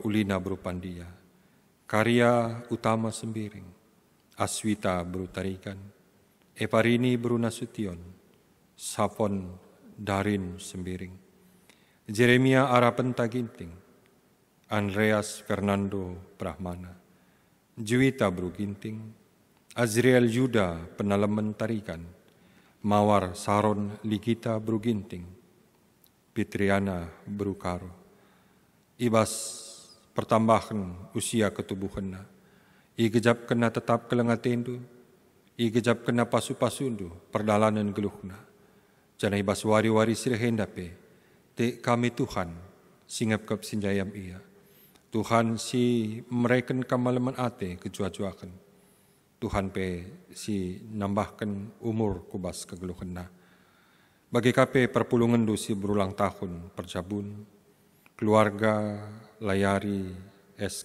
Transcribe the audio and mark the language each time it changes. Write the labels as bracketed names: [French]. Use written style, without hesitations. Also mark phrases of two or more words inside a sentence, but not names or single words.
[Batak Karo] Ulina Brupandia, Karya Utama Sembiring, Aswita Brutarikan, Eparini Brunasution, Sapon Darin Sembiring, Jeremia Arapenta Ginting, Andreas Fernando Brahmana, Juwita Bru Ginting, Azriel Yuda Penalaman Tarikan, Mawar Saron Ligita Bru Ginting, Pitriana Bru Karo, Ibas pertambahan usia ketubuhanna, igejap kena tetap kelengatendu, igejap kena pasu-pasundu perdalanan geluhna, jana ibas wari-wari sirhendape, te kami Tuhan singap kap sinjayam ia, Tuhan si mereken kamalaman ate kejua-juakan, Tuhan pe si nambahkan umur kubas kegeluhanna, bagi kape perpulungan du si [Indonesian] berulang tahun [Batak Karo] perjabun, keluarga Layari S.